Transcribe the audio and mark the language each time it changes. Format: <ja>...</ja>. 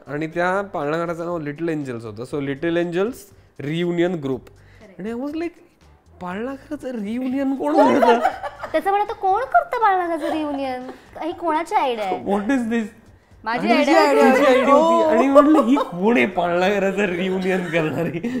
<mr>आणि त्या पाळणाघराचं नाव little angels होतं.</mr> <en>So little angels reunion group.</en> <mr>आणि</mr> <en>I was like,</en> <mr>पाळणाघराचं रियुनियन कोण करतं? त्याचं म्हणत कोण करतं पाळणाघराचं रियुनियन? ही कोणाची आयडिया आहे?</mr> <en>What is this?</en> <mr>माझी आयडिया होती. आणि म्हटलं ही कोण आहे पाळणाघराचं रियुनियन करणारी?</mr>